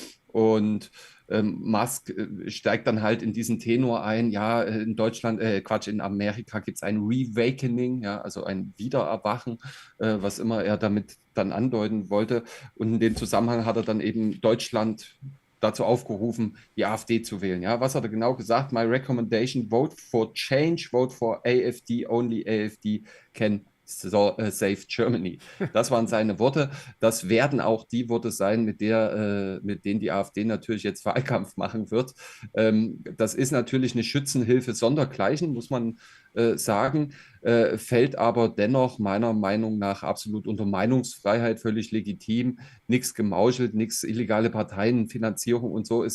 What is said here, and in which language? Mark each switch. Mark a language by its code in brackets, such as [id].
[de] Und Musk steigt dann halt in diesen Tenor ein, ja, in Deutschland, in Amerika gibt es ein Reawakening, ja, also ein Wiedererwachen, was immer er damit dann andeuten wollte. Und in dem Zusammenhang hat er dann eben Deutschland dazu aufgerufen, die AfD zu wählen. Ja, was hat er genau gesagt? [en] My recommendation, vote for change, vote for AfD, only AfD can save Germany. [de] Das waren seine Worte. Das werden auch die Worte sein, mit denen die AfD natürlich jetzt Wahlkampf machen wird. Das ist natürlich eine Schützenhilfe sondergleichen, muss man sagen, fällt aber dennoch meiner Meinung nach absolut unter Meinungsfreiheit, völlig legitim, nichts gemauschelt, nichts illegale Parteienfinanzierung und so.